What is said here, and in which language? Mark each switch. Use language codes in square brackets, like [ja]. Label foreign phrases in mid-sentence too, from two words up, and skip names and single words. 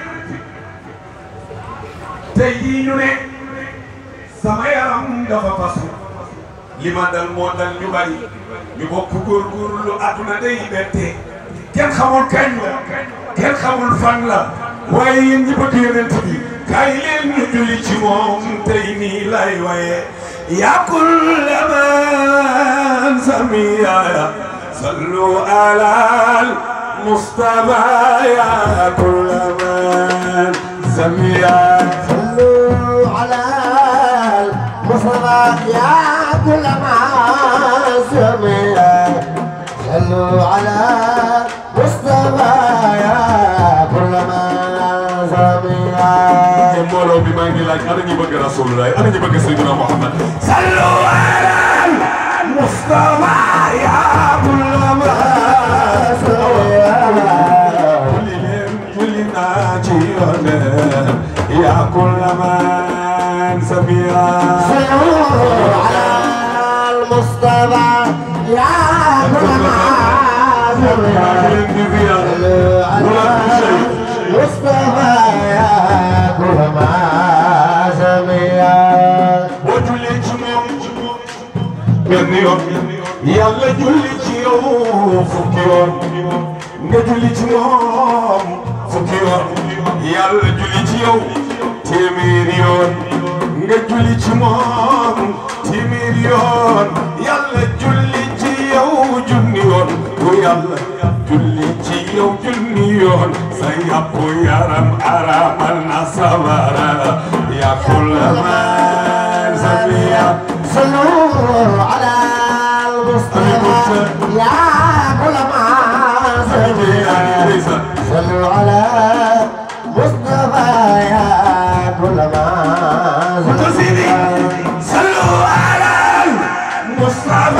[wo] tey jii ñu ne sama yaram dafa fasu li ma dal moo dal ñu bari ñu bokk góorgóorlu àdduna day bette kenn xamul kañ la kenn xamul fan la waaye yéen ñi bëgg yonent bi kaay leen ñu julli ci moom tey nii lay waye [ar] يا كل من سميا [wo] صلوا على المصطفى يا كل من سميا [ar] صلوا على المصطفى يا كل من سميا صلوا على المصطفى يا كل من سميا [wo] mbooloo bi maa ngi laaj ana ñu bëgg Rasulullah ana ñu bëgg Seydina Muhammad [ar] صلوا على المصطفى يا كل ما [wo] julli leen julli naa ci yoon [ar] يا كل من سبيا صلوا على المصطفى يا كل من سميا صلوا على المصطفى يا كل من سميا [wo] وجولي ci moom benn yoon yàlla julli ci yow fukki yoon nga julli ci moom fukki yoon yàlla julli ci yow téeméeri yoon nga julli ci moom téeméeri yoon yàlla julli ci yow junni yoon bu yàlla julli ci yow junni yoon sa yàpp yaram aramal na sawara [ar] يا كل من سبيا صلوا على المصطفى يا كل من سميا صلوا على المصطفى يا كل من سميا صلوا على المصطفى